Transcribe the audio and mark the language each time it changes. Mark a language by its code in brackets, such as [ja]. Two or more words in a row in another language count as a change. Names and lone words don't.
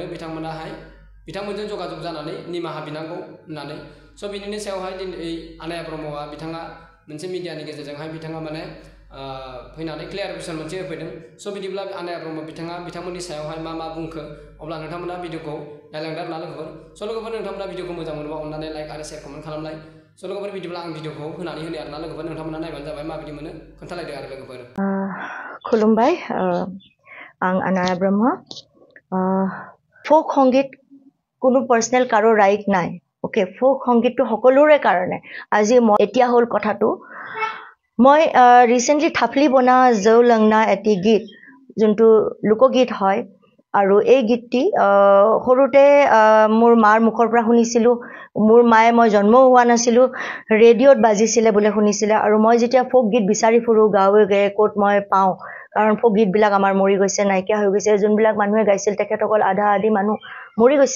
[brx] बिथांमोनजों जगाजग जानानै निमाहा बिनांगौ होननानै स' बिनिनि सायावहाय दिनै आनाया ब्रह्मआ बिथाङा मोनसे मिडियानि गेजेरजोंहाय बिथाङा माने फैनानै क्लियारिफिकेसन मोनसे होफैदों स' बिदिब्ला आनाया ब्रह्म बिथांमोननि सायावहाय मा बुंखो अब्ला नोंथांमोना भिडिअखौ नायलांदो आरोना लोगोफोर स' लोगोफोर नोंथांमोना भिडिअखौ मोजां मोनोबा अननानै लाइक आरो [en] share comment [brx] खालामलाय स' लोगोफोर बिदिब्ला आं भिडिअखौ होनानै होनो आरोना लोगोफोर नोंथांमोना नायबानो जाबाय माबायदि मोनो खोन्थालायदो आरो लोगोफोर खुलुमबाय आं [as] आनाया ब्रह्म [en] folk sangeet [as] কোনো পাৰ্চনেল কাৰো ৰাইট নাই ওকে [en] folk sangeet [as] সকলোৰে কাৰণে আজি মই এতিয়া হ'ল কথাটো মই ৰিসেন্টলি থাপলি বনা জৌ লংনা এটি গীত যোনটো লোকগীত হয় আৰু এই গীতটি সৰুতে মোৰ মাৰ মুখৰ পৰা শুনিছিলোঁ মোৰ মায়ে মই জন্ম হোৱা নাছিলোঁ ৰেডিঅ'ত বাজিছিলে বুলি শুনিছিলে আৰু মই যেতিয়া ফ'ক গীত বিচাৰি ফুৰো গাঁৱে গাঁৱে ক'ত মই পাওঁ কাৰণ ফ'ক গীতবিলাক আমাৰ মৰি গৈছে নাইকিয়া হৈ গৈছে যোনবিলাক মানুহে গাইছিল তেখেতসকল আধা আধি মানুহ মৰি গৈছে